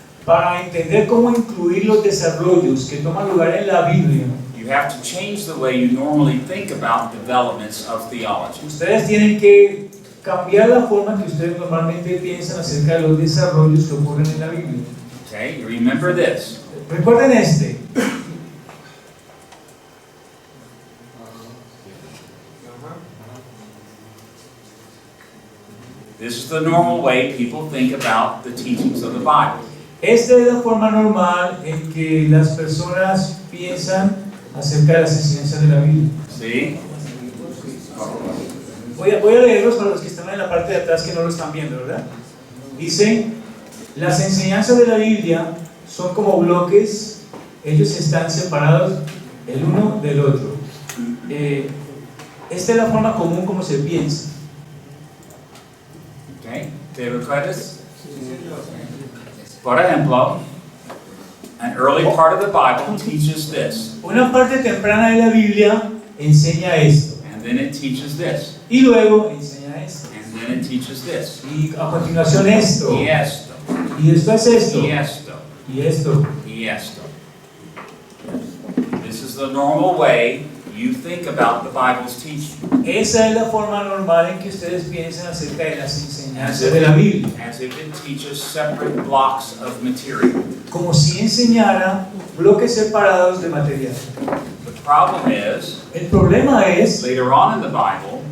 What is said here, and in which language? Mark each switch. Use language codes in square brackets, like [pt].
[es] Para entender cómo incluir los desarrollos que toman lugar en la Biblia, [en] you have to change the way you normally think about developments of theology. [es] ustedes tienen que cambiar la forma que ustedes normalmente piensan acerca de los desarrollos que ocurren en la Biblia. [en] Okay, you remember this. [es] Recuerden este. [en] This is the normal way people think about the teachings of the Bible. [es] Esta es la forma normal en que las personas piensan acerca de las enseñanzas de la Biblia. [en] See? [es] Voy a leerlos para los que están en la parte de atrás que no lo están viendo, ¿verdad? Dice, las enseñanzas de la Biblia son como bloques, ellos están separados el uno del otro. Esta es la forma común como se piensa. [en] Okay, [es] ¿te recuerdas? Por ejemplo, [en] an early part of the Bible teaches this, [es] Una parte temprana de la Biblia enseña esto, [en] and then it teaches this, [es] y luego enseña esto, [en] and then it teaches this, [es] y a continuación esto, y esto, y después esto, y esto, y esto. y esto. [en] This is the normal way you think about the Bible's teaching. [es] Esa es la forma normal en que ustedes piensan acerca de las [en] As [es] enseñanzas [en] if [es] de la Biblia. [en] it teaches separate blocks of material. [es] Como si enseñara bloques separados de material. [en] The problem is, [es] El problema es [en] later on in the Bible,